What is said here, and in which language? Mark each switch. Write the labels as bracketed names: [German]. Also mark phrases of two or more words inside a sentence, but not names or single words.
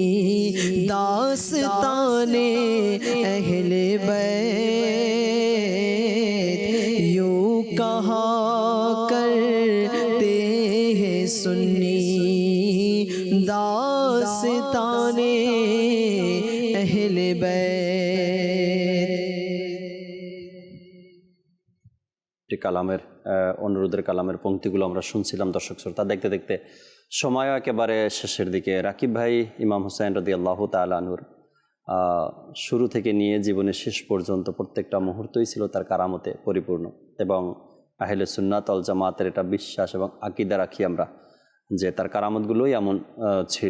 [Urdu] داستان اہل بیت یوں کہا کرتے ہیں سنی داستان اہل بیت [Bangla] কালামের অনুরোধের কালামের পংক্তিগুলো আমরা শুনছিলাম দর্শক শ্রোতা। দেখতে দেখতে সময় একেবারে শেষের দিকে। রাকিব ভাই ইমাম হুসাইন [Arabic] رضي الله تعالى عنه [Bangla] শুরু থেকে নিয়ে জীবনের শেষ পর্যন্ত প্রত্যেকটা মুহূর্তই ছিল তার কারামতে পরিপূর্ণ এবং [Arabic] أهل السنة والجماعة [Bangla] এটা বিশ্বাস এবং আকীদা রাখি আমরা যে তার কারামতগুলোই এমন ছিল।